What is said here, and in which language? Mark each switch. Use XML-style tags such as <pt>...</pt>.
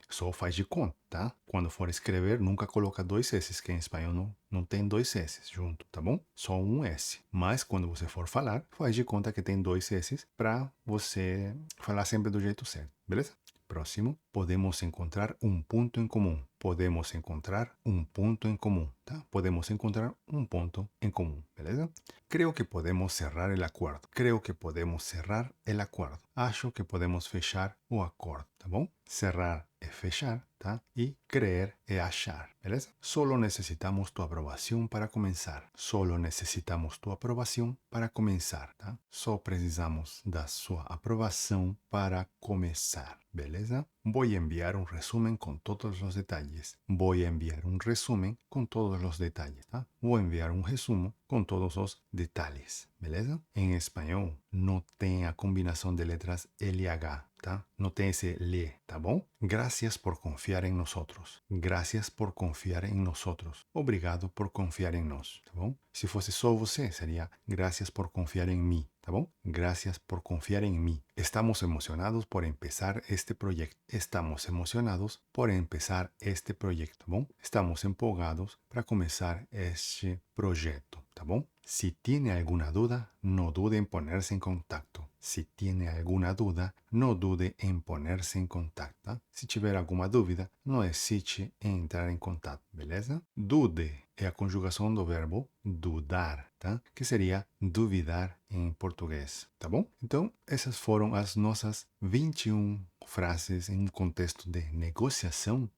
<pt>Só faz de conta, tá? Quando for escrever, nunca coloca dois S's, que em espanhol não tem dois S's junto, tá bom? Só um S. Mas quando você for falar, faz de conta que tem dois S's para você falar sempre do jeito certo, beleza? Próximo, podemos encontrar um ponto em comum. Podemos encontrar um ponto em comum, tá? Podemos encontrar um ponto em comum, beleza?</pt> <es>Creo que podemos cerrar el acuerdo. Creo que podemos cerrar el acuerdo.</es> <pt>Acho que podemos fechar o acordo, tá bom? Cerrar é fechar, tá? E creer é achar, beleza?</pt> <es>Solo necesitamos tu aprovação para começar. Solo necesitamos tu aprovação para começar, tá?</es> <pt>Só precisamos da sua aprovação para começar, beleza?</pt> <es>Voy a enviar un resumen con todos los detalles. Voy a enviar un resumen con todos los detalles, tá?</es> <pt>Vou enviar um resumo com todos os detalhes, beleza? Em espanhol, não tem a combinação de letras L e H, tá? Não tem esse le, tá bom?</pt> <es>Gracias por confiar em nosotros. Gracias por confiar em nosotros.</es> <pt>Obrigado por confiar em nós, tá bom? Se fosse só você, seria gracias por confiar em mim. tá bom?</pt> <es>Gracias por confiar en mí. Estamos emocionados por empezar este proyecto. Estamos emocionados por empezar este proyecto,</es> <pt>tá bom? Estamos empolgados para começar este projeto, tá bom?</pt> <es>Si tiene alguna duda, no dude en ponerse en contacto. Si tiene alguna duda, no dude en ponerse en contacto, tá?</es> <pt>Se tiver alguma dúvida, não hesite em entrar em contato, beleza? Dude é a conjugação do verbo dudar, tá? Que seria duvidar em português, tá bom? Então, essas foram as nossas 21 frases em um contexto de negociação.</pt>